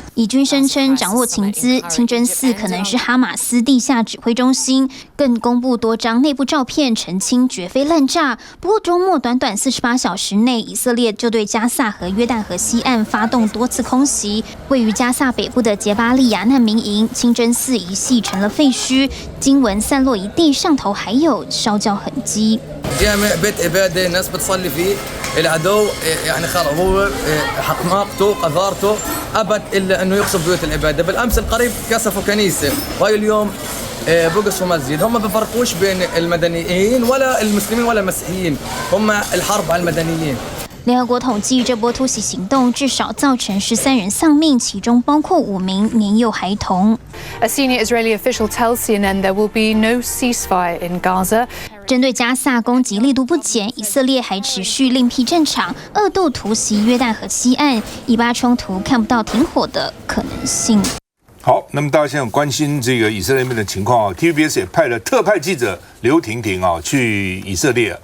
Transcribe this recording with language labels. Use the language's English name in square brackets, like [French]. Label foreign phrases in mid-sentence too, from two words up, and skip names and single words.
[Chinese] 以军声称掌握情资，清真寺可能是哈马斯地下指挥中心，更公布多张内部照片澄清绝非滥炸。不过周末短短48小时内，以色列就对加萨和约旦河西岸发动多次空袭，位于加萨北部的杰巴利亚难民营、清真寺一系成了废墟。经文散落一地，上头还有烧焦痕迹。 [Arabic] بيت عباده الناس بتصلي فيه العدو يعني خلص هو حماقته قذارته ابد الا انه يقصف بيوت العباده بالامس القريب كسفوا كنيسه وهي اليوم بقصوا مسجد هم ما بفرقوش بين المدنيين ولا المسلمين ولا المسيحيين هم الحرب على المدنيين。 [Chinese] 联合国统计，这波突袭行动至少造成13人丧命，其中包括5名年幼孩童。 [English] A senior Israeli official tells CNN there will be no ceasefire in Gaza. [Chinese] 针对加萨攻击力度不减，以色列还持续另辟战场，2度突袭约旦河西岸，以巴冲突看不到停火的可能性。好，那么大家现在关心这个以色列那边的情况TVBS 也派了特派记者刘婷婷去以色列。